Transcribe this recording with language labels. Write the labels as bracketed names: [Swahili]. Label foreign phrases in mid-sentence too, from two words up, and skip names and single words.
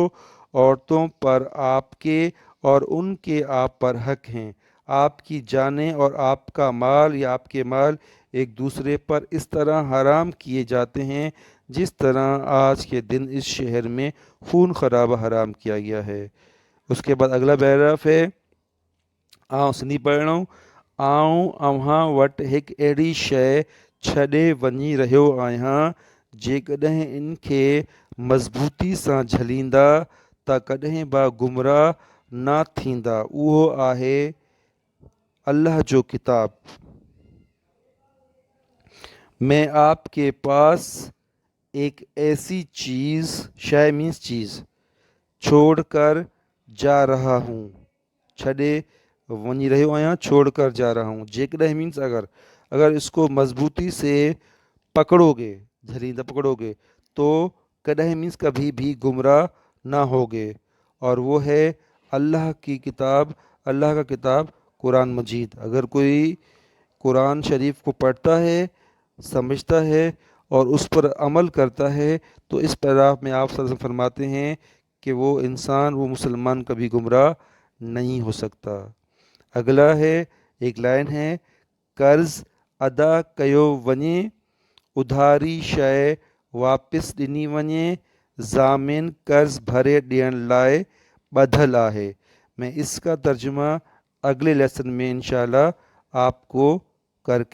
[Hindi] औरतों पर आपके और उनके आप पर हक हैं। आपकी जानें और आपका माल या आपके माल एक दूसरे पर इस तरह हराम किए जाते हैं जिस तरह आज के दिन इस शहर में खून खराबा हराम किया गया है। उसके बाद अगला पैराग्राफ है, आउं सिंधी पढ़ रहा हूँ। [Sindhi] आउं अव्हां वटि हिकु अहिड़ी शइ छॾे वञी रहियो आहियां जेकॾहिं इन खे मज़बूती सां झलींदा त कॾहिं बि गुमराह न थींदा। उहो आहे अल्लाह जो किताब। [Hindi] मैं आपके पास एक ऐसी चीज़, शय मीन्स चीज़, छोड़ कर जा रहा हूँ। [Sindhi] छॾे वञी रहियो आहियां, [Hindi] छोड़ कर जा रहा हूँ। जेकॾहिं मीन्स अगर इसको मजबूती से पकड़ोगे, झलींदा पकड़ोगे, तो कॾहिं मीन्स कभी भी गुमराह ना होगे। और वो है अल्लाह की किताब, अल्लाह का किताब कुरान मजीद। अगर कोई कुरान शरीफ को पढ़ता है, समझता है और उस पर अमल करता है तो इस पैराग्राफ में आप सल्लल्लाहु अलैहि वसल्लम फरमाते हैं कि वो इंसान, वो मुसलमान कभी गुमराह नहीं हो सकता। अगला है, एक लाइन है, [Sindhi] कर्ज़ अदा कयो वञे, उधारी शइ वापसि ॾिनी वञे, ज़ामिन कर्ज़ भरे ॾियण लाइ ॿधल आहे। [Hindi] मैं इसका तर्जुमा अगले लेसन में इंशाअल्लाह आपको करके